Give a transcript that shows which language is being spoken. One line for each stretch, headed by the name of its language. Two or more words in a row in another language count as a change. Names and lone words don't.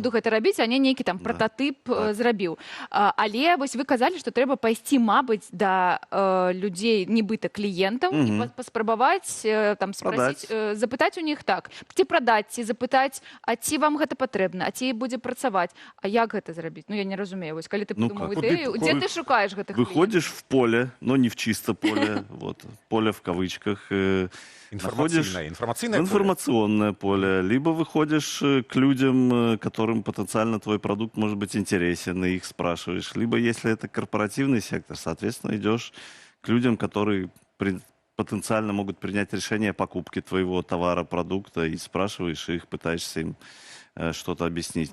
Belarusian: буду гэта рабіць, а не нейкі там прататып зрабіў. Але вось вы казалі, што трэба пайсці, мабыць, да людзей, нібыта кліентаў, і паспрабаваць там спрасіць, запытаць у них так, ці прадаць, ці запытаць, а ці вам гэта патрэбна, а ці будзе працаваць, а як гэта зрабіць? Ну, я не разумею. Вось, калі ты Ну, придумаў
Russian: как?
Belarusian: ідэю, дзе ты шукаеш гэтых
Russian: Выходишь в поле, но не в чисто поле, вот, поле в кавычках. Информационное информационное поле. Либо выходишь к людям, которым потенциально твой продукт может быть интересен, и их спрашиваешь. Либо, если это корпоративный сектор, соответственно, идешь к людям, которые потенциально могут принять решение о покупке твоего товара, продукта, и спрашиваешь их, пытаешься им что-то объяснить.